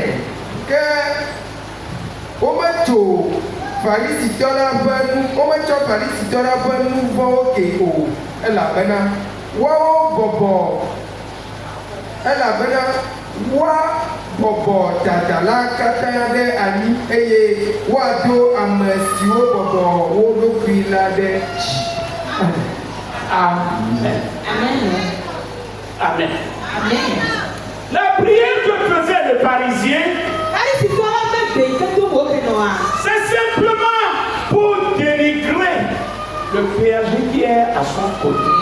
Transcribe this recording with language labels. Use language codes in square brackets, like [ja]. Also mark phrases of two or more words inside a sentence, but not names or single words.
[ee] Ke wometsɔ Farisitɔ la ƒe nu vɔ̃wo ke o elabena woa bɔbɔ dada la katã ɖe anyi eye woado ame siwo bɔbɔ wo ɖokui la ɖe dzi. Amen. Amen. Amen. Amen. [fr] La prière que faisait le Parisien, c'est simplement pour dénigrer le berger qui est à son côté.